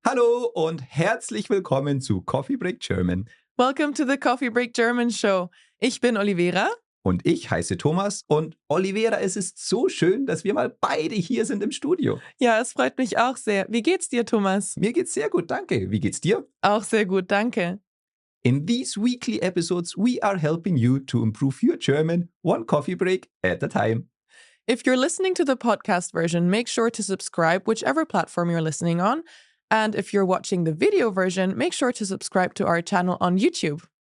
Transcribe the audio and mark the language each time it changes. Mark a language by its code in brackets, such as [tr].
[de] Hallo und herzlich willkommen zu Coffee Break German. [en] Welcome to the Coffee Break German Show. [de] Ich bin Olivera. Und ich heiße Thomas und Olivera, es ist so schön, dass wir mal beide hier sind im Studio. Ja, es freut mich auch sehr. Wie geht's dir, Thomas? Mir geht's sehr gut, danke. Wie geht's dir? Auch sehr gut, danke. [en] In these weekly episodes, we are helping you to improve your German one coffee break at a time. If you're listening to the podcast version, make sure to subscribe whichever platform you're listening on. And if you're watching the video version, make sure to subscribe to our channel on YouTube.